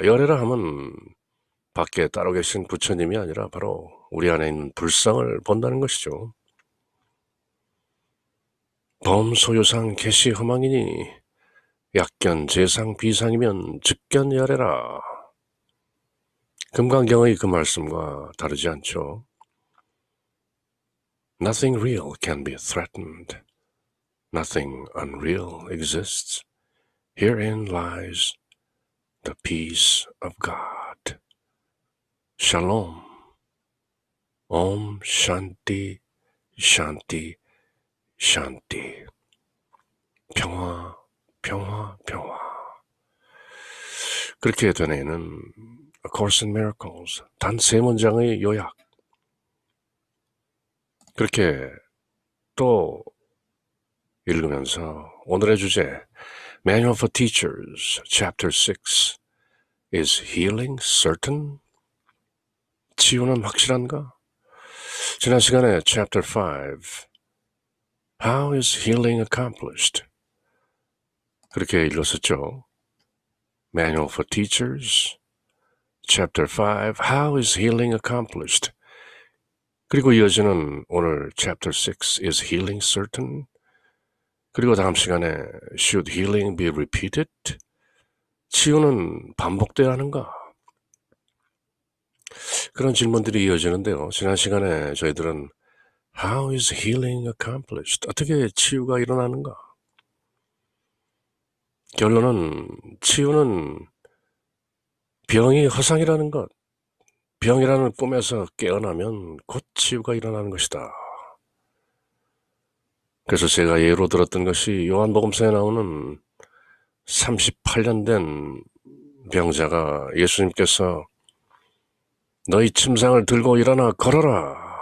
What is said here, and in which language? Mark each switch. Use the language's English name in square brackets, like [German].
[Korean] 열애라 하면 밖에 따로 계신 부처님이 아니라 바로 우리 안에 있는 불상을 본다는 것이죠. 범소유상 개시 허망이니 약견 재상 비상이면 즉견열애라. 금강경의 그 말씀과 다르지 않죠. [English] Nothing real can be threatened. Nothing unreal exists. Herein lies the peace of God. Shalom. [Sanskrit] Om Shanti Shanti Shanti. [Korean] 평화, 평화, 평화. 그렇게 되뇌는 A Course in Miracles, 단 세 문장의 요약. 그렇게 또 읽으면서 오늘의 주제 [English] Manual for Teachers, Chapter 6 Is Healing Certain? [Korean] 치유는 확실한가? 지난 시간에 [English] Chapter 5 How is Healing Accomplished? [Korean] 그렇게 읽었었죠. [English] Manual for Teachers, Chapter 5 How is Healing Accomplished? [Korean] 그리고 이어지는 오늘 [English] Chapter 6 Is Healing Certain? [Korean] 그리고 다음 시간에 [English] Should Healing be Repeated? [Korean] 치유는 반복돼야 하는가? 그런 질문들이 이어지는데요. 지난 시간에 저희들은 [English] How is healing accomplished? [Korean] 어떻게 치유가 일어나는가? 결론은 치유는 병이 허상이라는 것, 병이라는 꿈에서 깨어나면 곧 치유가 일어나는 것이다. 그래서 제가 예로 들었던 것이 요한복음서에 나오는 38년 된 병자가 예수님께서 너희 침상을 들고 일어나 걸어라.